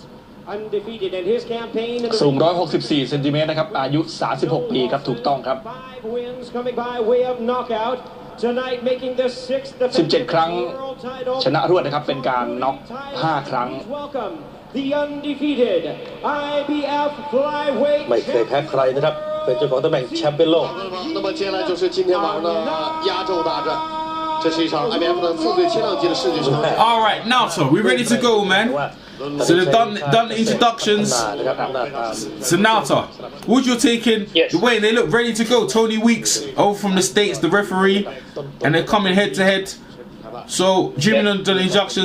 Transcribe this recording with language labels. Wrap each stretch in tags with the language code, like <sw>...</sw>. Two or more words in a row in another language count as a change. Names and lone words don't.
<th>สูง 164 เซนติเมตรนะครับอายุ 36 ปีครับถูกต้องครับ 17 ครั้งชนะรวดนะครับเป็นการน็อก 5 ครั้ง ไม่เคยแพ้ใครนะครับเป็นเจ้าของตำแหน่งแชมป์เป็นโลก</th> <zh>那么接下来就是今天晚上的压轴大战这是一场 IBF 的副最轻量级的世界球赛</zh> <en>All right, now so we ready to go, man. So they've done the introductions. So Nauta, what you're taking? Yes. The way they look ready to go. Tony Weeks over from the States, the referee, and they're coming head to head. So Jimmy done the injunction.</en>